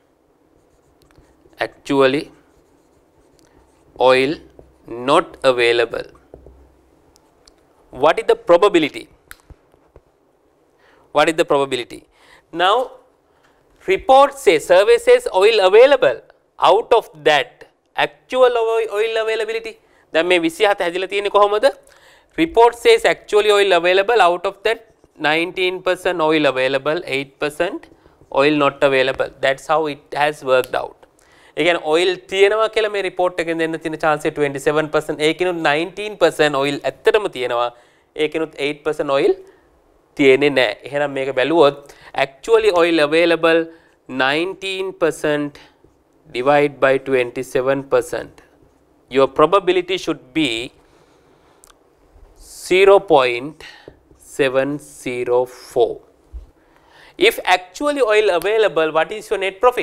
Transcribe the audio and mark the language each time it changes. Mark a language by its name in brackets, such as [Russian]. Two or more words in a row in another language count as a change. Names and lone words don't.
[English] Actually oil not available. What is the probability? What is the probability? Now, report says, survey says oil available. Out of that, actual oil availability, [Sinhala] දැන් මේ 27 හැදිලා තියෙන්නේ කොහොමද? [English] Report says actually oil available. Out of that 19% oil available, 8% oil not available. That's how it has worked out. [Sinhala] ඒ කියන්නේ oil තියෙනවා කියලා මේ report එකෙන් දෙන්න තියෙන chance 27%. ඒකිනුත් 19% oil ඇත්තටම තියෙනවා. ඒකිනුත් 8% oil තියෙන්නේ නැහැ. එහෙනම් මේක බැලුවොත් [English] actually oil available 19% divide by 27%. Your probability should be 0.704. If actually oil available, what is your net profit?